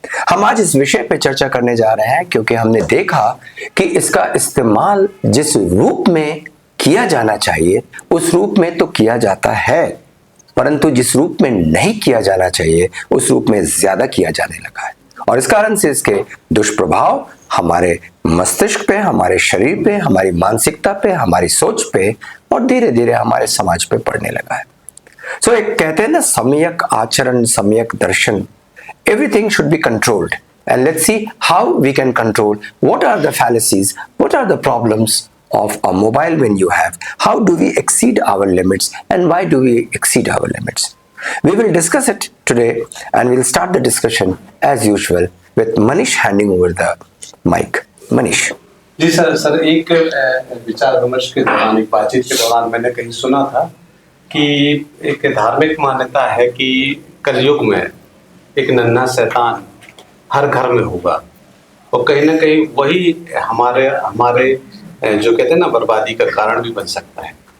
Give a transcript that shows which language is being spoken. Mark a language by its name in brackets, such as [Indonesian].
[Hindi] हम आज इस विषय पे चर्चा करने जा रहे हैं क्योंकि हमने देखा कि इसका इस्तेमाल जिस रूप में किया जाना चाहिए उस रूप में तो किया जाता है, परंतु जिस रूप में नहीं किया जाना चाहिए उस रूप में ज्यादा किया जाने लगा है और इस कारण से इसके दुष्प्रभाव हमारे मस्तिष्क पे, हमारे शरीर पे, हमारी मानसिकता पे, हमारी सोच पे और धीरे धीरे हमारे समाज पे पड़ने लगा है। सो एक कहते हैं ना, सम्यक आचरण, सम्यक दर्शन, [English] everything should be controlled and let's see how we can control. What are the fallacies, what are the problems of a mobile when you have, how do we exceed our limits and why do we exceed our limits? We will discuss it today and we'll start the discussion as usual with Manish handing over the mic. Manish. [Hindi] Ji sir एक विचार विमर्श के दौरान, एक बातचीत के दौरान मैंने कहीं सुना था कि एक धार्मिक मान्यता है कि कलयुग में एक नन्हा शैतान हर घर में होगा और कहीं ना कहीं वही हमारे जो कहते हैं ना बर्बादी का कारण भी बन सकता है।